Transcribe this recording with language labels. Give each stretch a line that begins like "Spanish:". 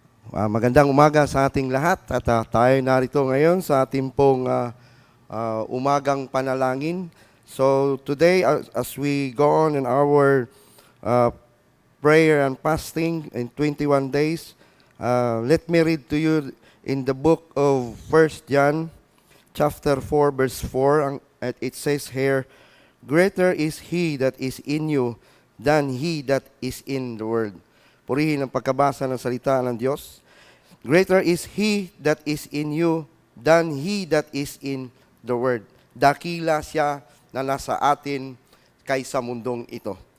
Filipino: Magandang umaga sa ating lahat at tayo narito ngayon sa ating pong umagang panalangin.
English: So today as we go on in our uh, prayer and fasting in 21 days, let me read to you in the book of 1 John chapter 4 verse 4. It says here, "Greater is He that is in you than he that is in the world."
Filipino: Purihin ang pagkabasa ng salita ng Diyos.
English: Greater is He that is in you than he that is in the world.
Filipino: Dakila siya na nasa atin kaysa mundong ito.